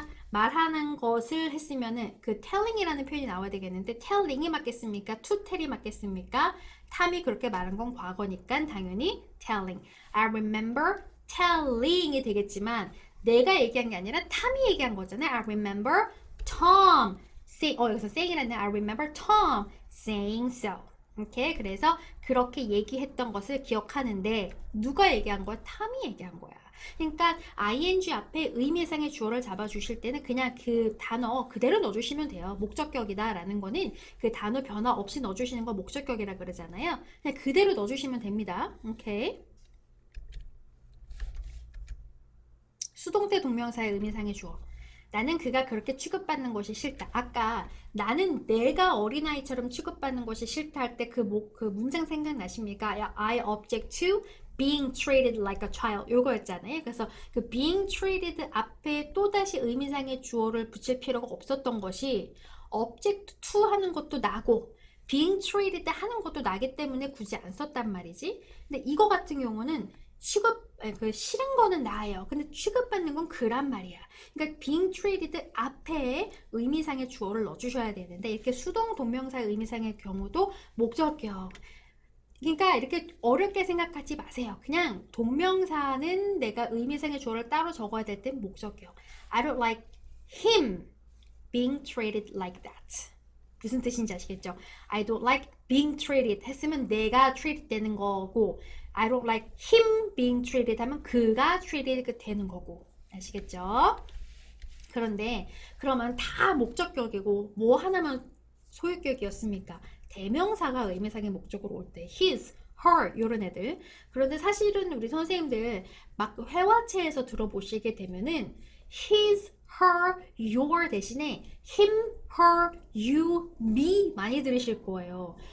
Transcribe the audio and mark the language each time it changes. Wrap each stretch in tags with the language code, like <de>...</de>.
<ko>말하는 것을 했으면은 그 telling이라는 표현이 나와야 되겠는데 telling이 맞겠습니까? to tell이 맞겠습니까? 탐이 그렇게 말한 건 과거니까 당연히 telling.</ko> <en>I remember telling</en> <ko>이 되겠지만 내가 얘기한 게 아니라 탐이 얘기한 거잖아요.</ko> <en>I remember Tom 여기서 saying이라는 I remember Tom saying so.</en> <ko>오케이, 그래서 그렇게 얘기했던 것을 기억하는데 누가 얘기한 거야? 탐이 얘기한 거야. 그러니까 ing 앞에 의미상의 주어를 잡아주실 때는 그냥 그 단어 그대로 넣어주시면 돼요. 목적격이다 라는 거는 그 단어 변화 없이 넣어주시는 거 목적격이라 그러잖아요. 그냥 그대로 넣어주시면 됩니다. 오케이. 수동태 동명사의 의미상의 주어. 나는 그가 그렇게 취급받는 것이 싫다. 아까 나는 내가 어린아이처럼 취급받는 것이 싫다 할 때 그 문장 생각나십니까?</ko> <en>I object to being treated like a child.</en> <ko>요거였잖아요. 그래서 그 being treated 앞에 또다시 의미상의 주어를 붙일 필요가 없었던 것이 object to 하는 것도 나고 being treated 하는 것도 나기 때문에 굳이 안 썼단 말이지. 근데 이거 같은 경우는 싫은 거는 나예요. 근데 취급받는 건 그란 말이야. 그러니까 being treated 앞에 의미상의 주어를 넣어주셔야 되는데 이렇게 수동 동명사의 의미상의 경우도 목적격. 그러니까 이렇게 어렵게 생각하지 마세요. 그냥 동명사는 내가 의미상의 주어를 따로 적어야 될 땐 목적격.</ko> <en>I don't like him being treated like that.</en> <ko>무슨 뜻인지 아시겠죠?</ko> <en>I don't like being treated</en> <ko>했으면 내가</ko> <en>treated 되는 거고 I don't like him being treated</en> <ko>하면 그가</ko> <en>treated 되는 거고 아시겠죠?</en> <ko>그런데 그러면 다 목적격이고 뭐 하나만 소유격이었습니까? 대명사가 의미상의 목적으로 올 때 his, her 이런 애들. 그런데 사실은 우리 선생님들 막 회화체에서 들어보시게 되면은 his, her, your 대신에 him, her, you, me 많이 들으실 거예요.</ko>